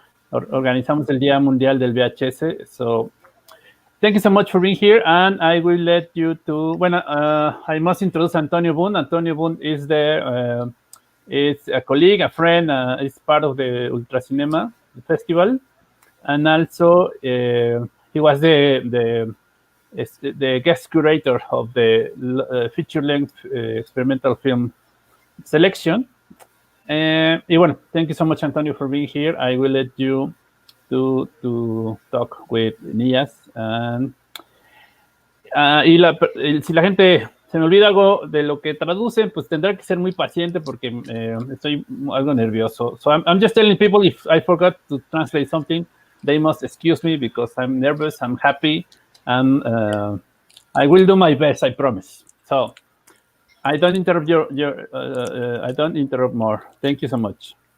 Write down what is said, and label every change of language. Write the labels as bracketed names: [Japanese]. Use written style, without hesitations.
[Spanish] Organizamos el Día Mundial del VHS. [English] So thank you so much for being here, and I will let you to. Bueno, I must introduce Antonio Bunt. Antonio Bunt is there. Is a colleague, a friend. Is part of the ULTRAcinema festival, and also he was the guest curator of the feature-length experimental film selection. Y bueno, thank you so much, Antonio, for being here. I will let you to talk with Niyaz. [Spanish] Si la gente se me olvida algo de lo que traducen, pues tendrá que ser muy paciente porque estoy algo nervioso. [English] So I'm just telling people, if I forgot to translate something, they must excuse me because I'm nervous, I'm happy, and I will do my best, I promise. So I don't interrupt I don't interrupt more. Thank you so much.